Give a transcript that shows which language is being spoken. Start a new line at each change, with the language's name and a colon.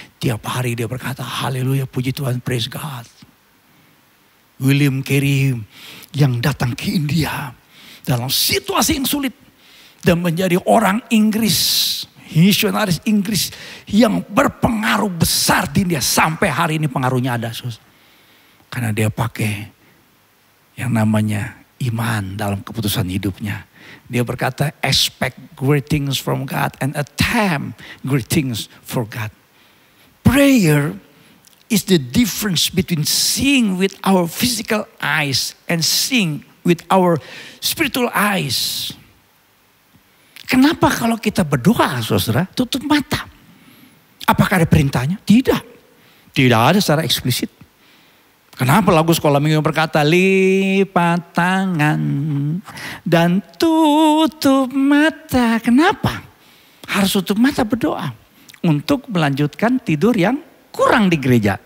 Indonesian: Tiap hari dia berkata, haleluya, puji Tuhan,
English: praise God.
Indonesian: William Carey yang datang ke India dalam situasi yang sulit. Dan menjadi orang Inggris, misionaris Inggris yang berpengaruh besar di India. Sampai hari ini pengaruhnya ada. Karena dia pakai yang namanya iman dalam keputusan hidupnya. Dia berkata,
English: expect great things from God and attempt great things for God. Prayer is the difference between seeing with our physical eyes and seeing with our spiritual eyes.
Indonesian: Kenapa kalau kita berdoa, saudara, tutup mata? Apakah ada perintahnya? Tidak. Tidak ada secara eksplisit. Kenapa lagu sekolah minggu berkata lipat tangan dan tutup mata? Kenapa? Harus tutup mata berdoa untuk melanjutkan tidur yang kurang di gereja.